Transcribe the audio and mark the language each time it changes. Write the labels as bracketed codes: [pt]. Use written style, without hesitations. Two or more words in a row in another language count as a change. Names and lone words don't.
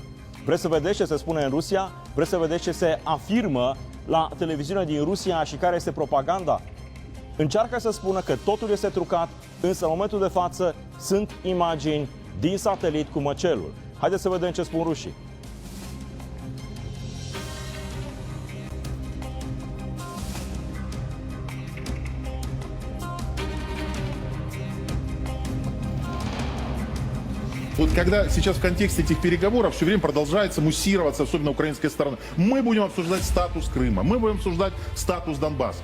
[ro] Vreți să vedeți ce se spune în Rusia? Vreți să vedeți ce se afirmă la televiziunea din Rusia și care este propaganda? Încearcă să spună că totul este trucat, însă în momentul de față sunt imagini din satelit cu măcelul. Haideți să vedem ce spun rușii. [ru] Вот когда сейчас в контексте этих переговоров все время продолжается муссироваться, особенно украинская сторона, мы будем обсуждать статус Крыма, мы будем обсуждать статус Донбасса.